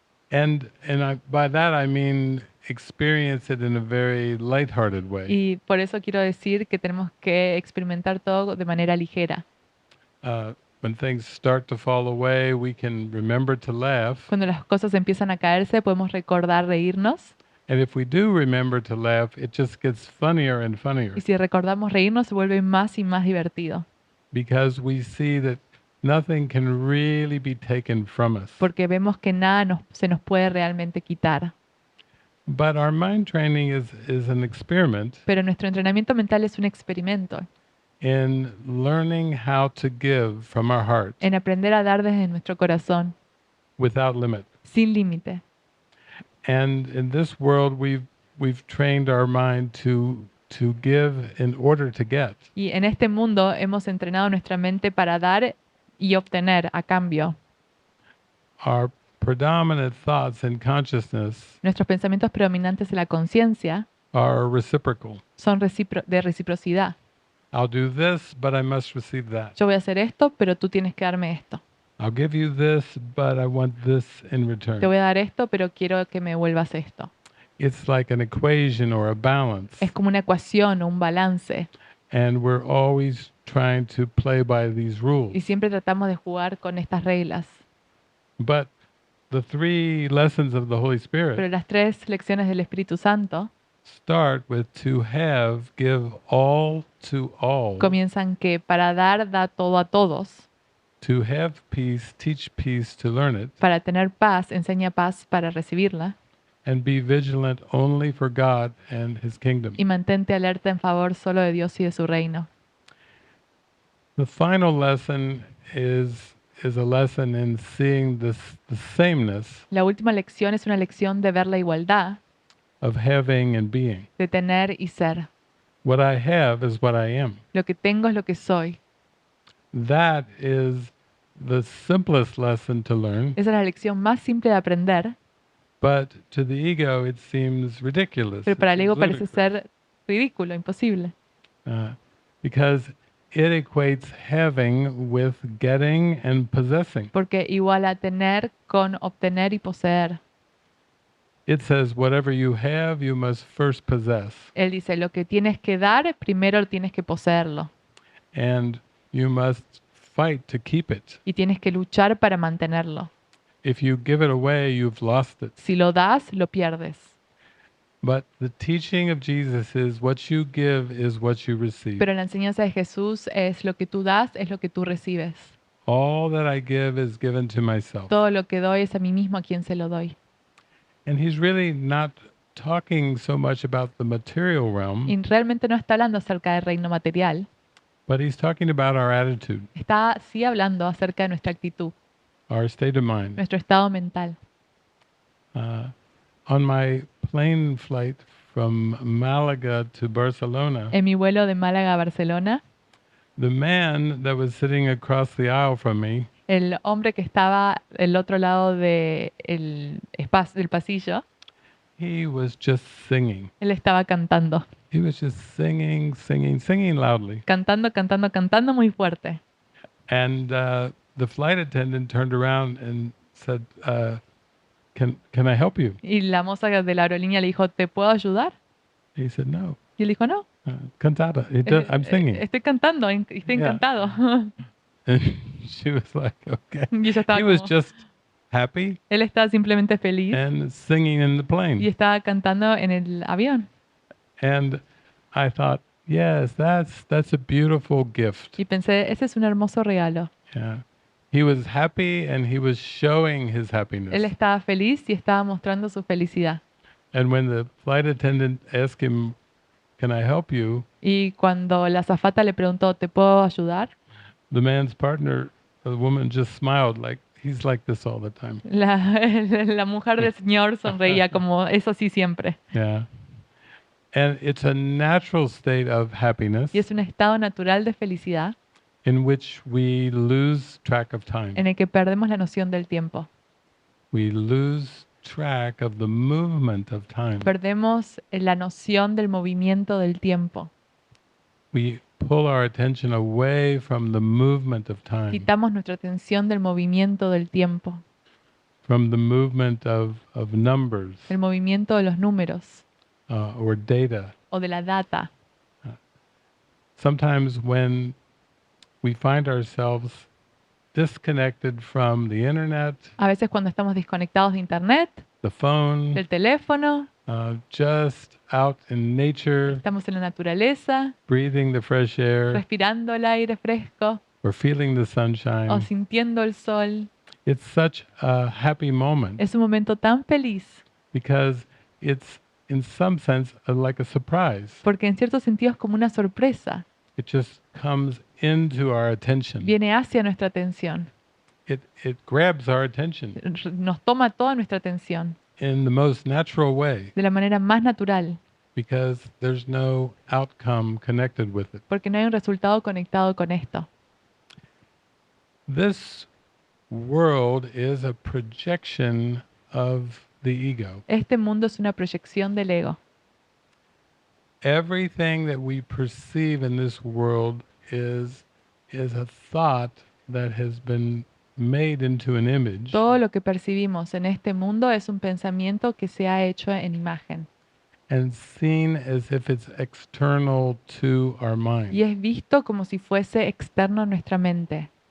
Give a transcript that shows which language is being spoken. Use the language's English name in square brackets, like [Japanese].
[English] And by that I mean experience it in a very lighthearted way. [Spanish] Y por eso quiero decir que tenemos que experimentar todo de manera ligera. [English] When things start to fall away, we can remember to laugh. [Spanish] Cuando las cosas empiezan a caerse, podemos recordar reírnos. [English] And if we do remember to laugh, it just gets funnier and funnier [Spanish] Y si recordamos reírnos, se vuelve más y más divertido. [English] because we see that nothing can really be taken from us. [Spanish] Porque vemos que nada se nos puede realmente quitar. [English] But our mind training is an experiment [Spanish] Pero nuestro entrenamiento mental es un experimento [English] in learning how to give from our heart [Spanish] en aprender a dar desde nuestro corazón, [English] without limit. [Spanish] sin límite. [English] And in this world, we've trained our mind to give in order to get. [Spanish] Y en este mundo hemos entrenado nuestra mente para dar y obtener a cambio. [English] Our predominant thoughts in consciousness [Spanish] Nuestros pensamientos predominantes en la conciencia [English] are reciprocal. [Spanish] son de reciprocidad. [English] I'll do this, but I must receive that. [Spanish] Yo voy a hacer esto, pero tú tienes que darme esto. [English] I'll give you this, but I want this in [Spanish] Te [English] return. [Spanish] voy a dar esto, pero quiero que me vuelvas esto. [English] It's like an equation or a balance. [Spanish] Es como una ecuación o un balance. [English] And we're always trying to play by these [Spanish] Y [English] rules. [Spanish] siempre tratamos de jugar con estas reglas. [English] But the 3 lessons of the Holy [Spanish] Pero [English] Spirit [Spanish] las 3 lecciones del Espíritu Santo [English] start with to have, give all to all. [Spanish] comienzan que para dar, da todo a todos. [English] To have peace, teach peace to learn it. [Spanish] Para tener paz, enseña paz para recibirla. [English] And be vigilant only for God and His kingdom. [Spanish] Y mantente alerta en favor solo de Dios y de su reino. [English] The final lesson is a lesson in seeing the sameness [Spanish] La última lección es una lección de ver la igualdad, [English] of having and being. [Spanish] de tener y ser. [English] What I have is what I am. [Spanish] Lo que tengo es lo que soy. [English] That is the simplest lesson to learn, [Spanish] Esa es la lección más simple de aprender, [English] but to the ego it seems ridiculous. [Spanish] pero para el [English] it [Spanish] ego [English] seems [Spanish] parece [English] ludicrous. [Spanish] ser ridículo, imposible. [English] Because it equates having with getting and possessing. [Spanish] Porque igual a tener con obtener y poseer. [English] It says whatever you have, you must first possess. [Spanish] Él dice, lo que tienes que dar, primero tienes que poseerlo. [English] And you must fight to keep it. [Spanish] Y tienes que luchar para mantenerlo. [English] If you give it away, you've lost it. [Spanish] Si lo das, lo pierdes. [English] But the teaching of Jesus is what you give is what you receive. [Spanish] Pero la enseñanza de Jesús es lo que tú das, es lo que tú recibes. [English] All that I give is given to myself. [Spanish] Todo lo que doy es a mí mismo a quien se lo doy. [English] And he's really not talking so much about the material realm, [Spanish] Y realmente no está hablando acerca del reino material, [English] but he's talking about our attitude, [Spanish] está sí hablando acerca de nuestra actitud, [English] our state of mind. [Spanish] nuestro estado mental. [English] On my plane flight from Malaga to Barcelona, [Spanish] En mi vuelo de Málaga a Barcelona, [English] the man that was sitting across the aisle from me, [Spanish] el hombre que estaba del otro lado del pasillo, [English] he was just singing. [Spanish] él estaba cantando, [English] He was just singing, singing, singing loudly. [Spanish] cantando, cantando, cantando muy fuerte. [English] And the flight attendant turned around and said, can I help you? [Spanish] Y la moza de la aerolínea le dijo, ¿te puedo ayudar? [English] He said, no. [Spanish] Y él dijo, no, [English] Cantata. I'm singing. [Spanish] estoy cantando, estoy [English] Yeah. [Spanish] encantado. [English] And she was like, okay. [Spanish] Y ella estaba [English] He was [Spanish] como- [English] just happy [Spanish] Él estaba simplemente feliz [English] and singing in the [Spanish] y [English] plane. [Spanish] estaba cantando en el avión. [English] And I thought, yes, that's a beautiful gift. [Spanish] Y pensé, ese es un hermoso regalo. [English] Yeah. He was happy and he was showing his [Spanish] Él [English] happiness. [Spanish] estaba feliz y estaba mostrando su felicidad. [English] And when the flight attendant asked him, can I help you? [Spanish] Y cuando la azafata le preguntó, ¿te puedo ayudar? [English] The man's partner, the woman, just smiled like he's like this all the time. [Spanish] La mujer del señor sonreía como, eso sí siempre. [English] Yeah. And it's a natural state of happiness [Spanish] Y es un estado natural de felicidad [English] in which we lose track of time. [Spanish] en el que perdemos la noción del tiempo. [English] We lose track of the movement of time. [Spanish] Perdemos la noción del movimiento del tiempo. [English] We pull our attention away from the movement of time, [Spanish] Quitamos nuestra atención del movimiento del tiempo, [English] from the movement of numbers [Spanish] del movimiento de los números [English] or data. [Spanish] o de la data. [English] Sometimes when we find ourselves disconnected from the internet, [Spanish] A veces cuando estamos desconectados de internet, [English] the phone, [Spanish] del teléfono, [English] just out in nature, [Spanish] estamos en la naturaleza, [English] breathing the fresh air, [Spanish] respirando el aire fresco [English] or feeling the sunshine. [Spanish] o sintiendo el sol. [English] It's such a happy moment [Spanish] Es un momento tan feliz [English] because it's, in some sense, like a surprise. [Spanish] porque en cierto sentido es como una sorpresa. [English] It just comes into our attention. [Spanish] Viene hacia nuestra atención, [English] It grabs our attention [Spanish] nos toma toda nuestra atención [English] in the most natural way [Spanish] de la manera más natural, [English] because there's no outcome connected with it. [Spanish] porque no hay un resultado conectado con esto. [English] This world is a projection of the ego. [Spanish] Este mundo es una proyección del ego. [English] Everything that we perceive in this world is a thought that has been made into an image [Spanish] Todo lo que percibimos en este mundo es un pensamiento que se ha hecho en imagen [English] and seen as if it's external to our mind. [Spanish] y es visto como si fuese externo a nuestra mente.